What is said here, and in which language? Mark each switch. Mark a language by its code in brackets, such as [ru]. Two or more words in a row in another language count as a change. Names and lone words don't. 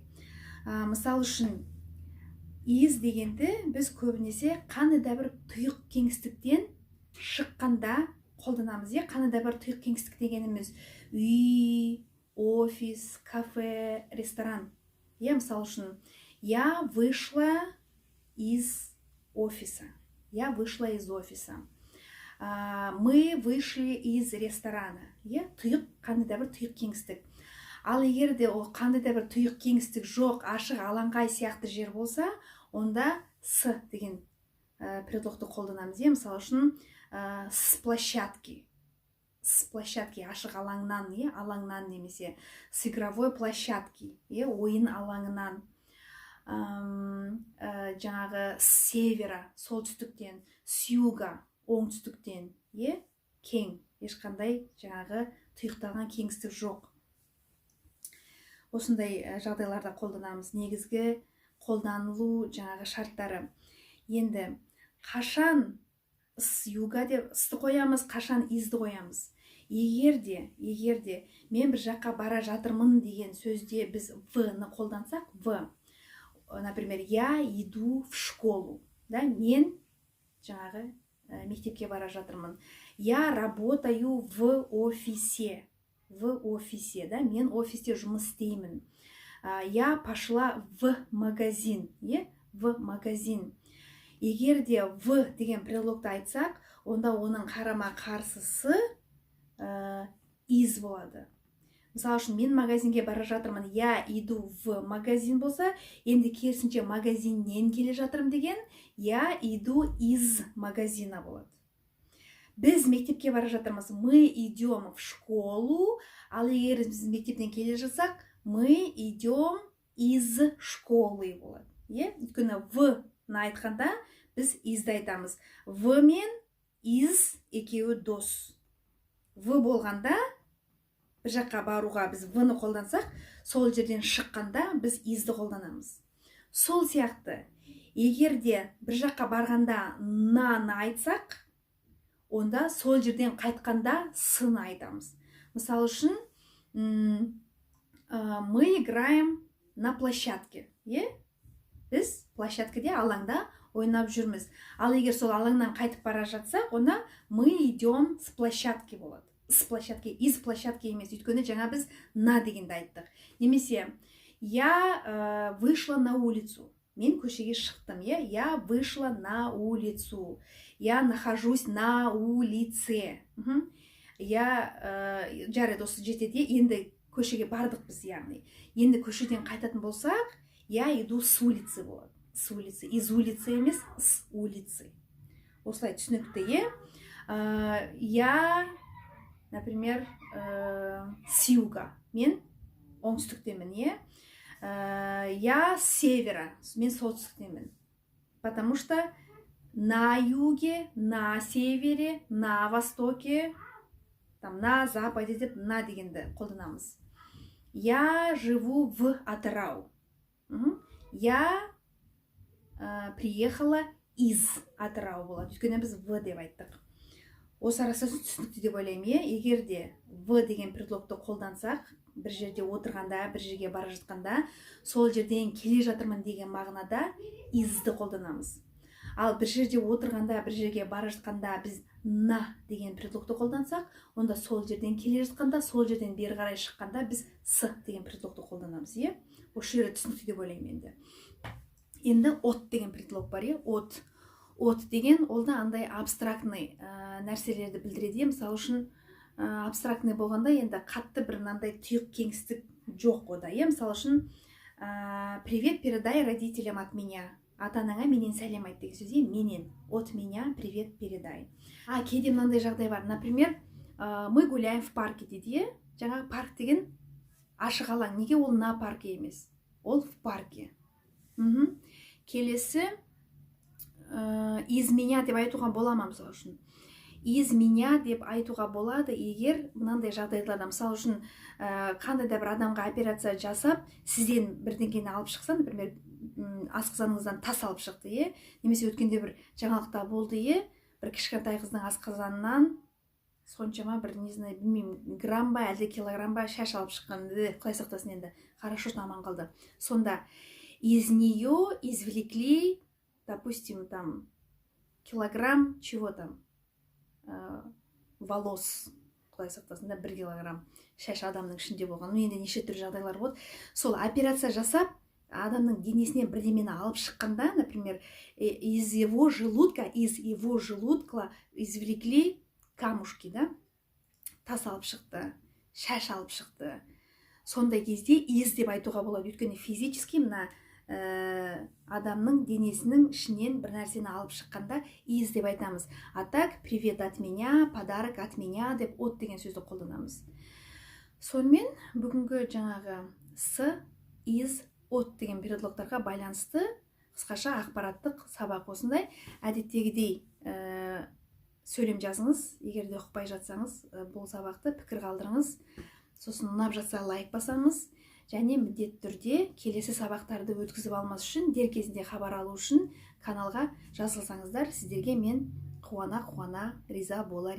[kk] Мысал үшін, из дегенді біз көбінесе қандай да бір тұйық кеңістіктен шыққанда қолданамыз. Қандай да бір тұйық кеңістік дегеніміз үй, офис, кафе, ресторан. Мысал үшін, [ru] я вышла из офиса. Я вышла из офиса. Мы вышли из ресторана. [kk] Тұйық, қандай да бір тұйық кеңістік. Ал егер де ол қандай да бір тұйық кеңістік жоқ, ашық алаңқай сияқты жер болса, онда с деген предлогты қолданамыз. Мысалы үшін, [ru] с площадки. С площадки, [kk] ашық алаңнан, алаңнан немесе [ru] с игровой площадки, [kk] ойын алаңынан. [ru] Жаңағы с севера, солтүстіктен, с юга, [kk] оңтүстіктен, кең, ешқандай жаңағы тұйықталған кеңістік жоқ. Осындай жағдайларда қолданамыз. Негізгі қолданылу жаңағы шарттары. Енді қашан [ru] с юга [kk] деп сты қоямыз, қашан изді қоямыз. Егер де мен бір жаққа бара жатырмын деген сөзде біз в-ны қолдансақ, [ru] например, я иду в школу. [kk] Мен жаңағы мектепке бара жатырмын. [ru] Я работаю в офисе. [kk] Мен офисте жұмыс істеймін. [ru] Я пошла в магазин. В магазин. [kk] Егер де в деген предлогты айтсақ, онда оның қарама қарсысы из болады. Мысалы үшін, мен магазинге бара жатырмын, [ru] я иду в магазин [kk] болса, енді керісінше магазиннен келе жатырмын деген, [ru] я иду из магазина болады. [kk] Біз мектепке бара жатырмыз, [ru] мы идем в школу, [kk] ал егер біз мектептен келе жатсақ, [ru] мы идем из школы болады. [kk] Өйткені в-ны айтқанда біз изді айтамыз. В мен из екеуі дос. В болғанда бір жаққа баруға біз в-ны қолдансақ, сол жерден шыққанда біз изді қолданамыз. Сол сияқты, егер де бір жаққа барғанда на-ны айтсақ, онда сол жерден қайтқанда с-ны айтамыз. Мысалы үшін, [ru] мы играем на площадке. [kk] Біз площадкеде, алаңда ойнап жүрміз. Ал егер сол алаңнан қайтып бара жатсақ, онда [ru] мы идем с площадки [kk] болады. [ru] С площадки, из площадки [kk] емес, өйткені жаңа біз на дегенді айттық. Немесе, [ru] я вышла на улицу. [kk] Мен көшеге шықтым. [ru] Я вышла на улицу. Я нахожусь на улице. [kk] Жарайды, осы жетеді. Енді көшеге бардық біз, яғни. Енді көшеден қайтатын болсақ, [ru] я иду с улицы болады. С улицы. Из улицы емес, с улицы. [kk] Осылай түсінікті. [ru] Я, например, с юга. [kk] Мен оңтүстіктемін. [ru] Я с севера. [kk] Мен солтүстіктемін. [ru] Потому что на юге, на севере, на востоке, на западе [kk] деп на дегенді қолданамыз. [ru] Я живу в Атырау. Я приехала из Атырау болады. [kk] Өйткені біз в деп айттық. Осы арасы түсінікті деп ойлаймын. Егер де в деген предлогты қолдансақ, бір жерде отырғанда, бір жерге бара жатқанда, сол жерден келе жатырмын деген мағынада изді қолданамыз. Ал бір жерде отырғанда, бір жерге бара жатқанда біз на деген предлогты қолдансақ, онда сол жерден келе жатқанда, сол жерден бері қарай шыққанда біз с деген предлогты қолданамыз. Осы жерде түсінікті деп ойлаймын енді. Енді от деген предлог бар. От деген ол да андай абстрактный нәрселерді білдіреді. Мысалы үшін, абстрактный болғанда енді қатты бір мынандай тұйық кеңістік жоқ ода. Мысалы үшін, [ru] привет передай родителям от меня. [kk] Ата-анаңа менен сәлем айт деген сөз. Менен, [ru] от меня привет передай. [kk] Кейде мынандай жағдай бар. [ru] Например, мы гуляем в парке дейді. [kk] жаңағы парк деген ашық алаң. Неге ол [ru] на парке [kk] емес? Ол [ru] в парке. [kk] Келесі [ru] из меня [kk] деп айтуға бола ма? Мысалы үшін [ru] из меня [kk] деп айтуға болады егер мынандай жағдайларда, мысалы үшін қандай да бір адамға операция жасап, сізден бірдеңені алып шықса, например, асқазаныңыздан тас алып шықты, немесе өткенде бір жаңалықта болды, бір кішкентай қыздың асқазанынан соншама бір, [ru] не знаю, [kk] білмеймін, грамм ба әлде килограмм ба шаш алып шыққан, құдай сақтасын, енді хорошо аман қалды. [ru] Сонда из нее извлекли, допустим, там килограмм чего там, волос, [kk] құдай сақтасын, 1 килограмм шаш адамның ішінде болған. Енді неше түрлі жағдайлар болады. Сол операция жасап, адамның денесінен бірдемені алып шыққанда, [ru] например, из его желудка извлекли камушки, [kk] да, тас алып шықты, шаш алып шықты. Сондай кезде из деп айтуға болады, өйткені физически мына адамның денесінің ішінен бір нәрсені алып шыққанда из деп айтамыз. [ru] А так, привет от меня, подарок от меня [kk] деп от деген сөзді қолданамыз. Сонымен бүгінгі жаңағы с, из, от деген предлогтарға байланысты қысқаша ақпараттық сабақ осындай. Әдеттегідей сөйлем жазыңыз, егер де ұқпай жатсаңыз бұл сабақты пікір қалдырыңыз. Сосын ұнап жатса лайк басамыз, және міндетті түрде келесі сабақтарды өткізіп алмас үшін, дер кезінде хабар алу үшін каналға жазылсаңыздар, сіздерге мен қуана риза болар едім.